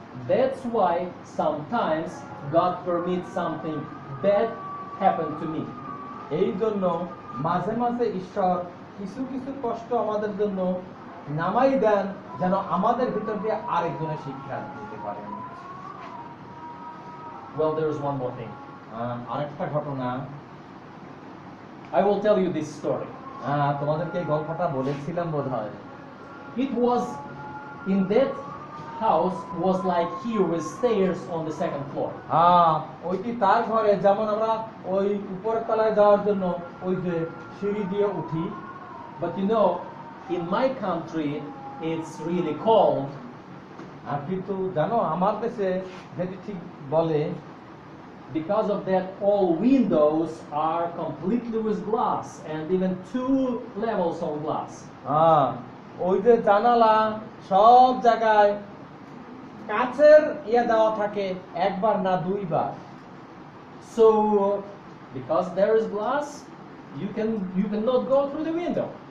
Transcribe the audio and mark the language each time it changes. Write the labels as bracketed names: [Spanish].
[English] That's why sometimes God permits something bad happen to me. [Bangla] এই জন্য মাঝে মাঝে ঈশ্বর কিছু কিছু কষ্ট আমাদের জন্য নামাই দেন, যেন আমাদের ভিতর দিয়ে আরেকজনের শিক্ষা দিতে পারেন। [English] Well, there's one more thing. [Bangla] আরেকটা ঘটনা, [English] I will tell you this story. [Bangla] তোমাদেরকে এই গল্পটা বলেছিলাম বোধহয়। [English] It was in that house was like here with stairs on the second floor. [Bangla] ওইটি তার ঘরে, যেমন আমরা ওই উপরের তলায় যাওয়ার জন্য ওই যে সিঁড়ি দিয়ে উঠি। [English] But you know, in my country, it's really cold. [Bangla] আর কিন্তু জানো আমার দেশে যেটি ঠিক বলে, [English] Because of that, all windows are completely with glass and even 2 levels of glass. [Bangla] ওই যে জানালা সব জায়গায় কাচের দেওয়া থাকে, একবার না দুইবার। [English] So, because there is glass, you cannot go through the window.